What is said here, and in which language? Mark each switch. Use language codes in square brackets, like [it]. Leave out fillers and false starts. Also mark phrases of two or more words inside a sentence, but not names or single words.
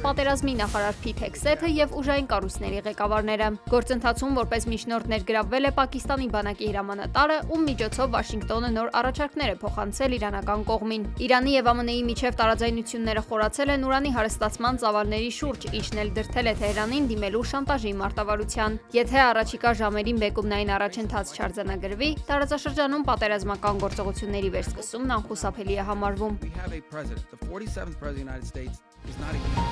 [hy] պատերազմի նախարար Փիթ Հեքսեթը եւ ուժային կառույցների ղեկավարները։ Գործընթացում որպես միջնորդ ներգրավվել է Պակիստանի բանակի հրամանատարը, ում միջոցով Վաշինգտոնը նոր առաջարկներ է փոխանցել իրանական կողմին։ Իրանի եւ ԱՄՆ-ի միջև տարաձայնությունները խորացել են ուրանի հարստացման ծավալների շուրջ, ինչն էլ դրդել է Թեհրանին դիմելու շանտաժի մարտավարության։ Եթե առաջիկա ժամերին բեկումնային առաջընթաց չարձանագրվի, տարածաշրջանում պատերազմական գործողությունների վերսկսումն անխուսափելի է համարվում։ [en] We have a president, the 47th president of the United States, is not a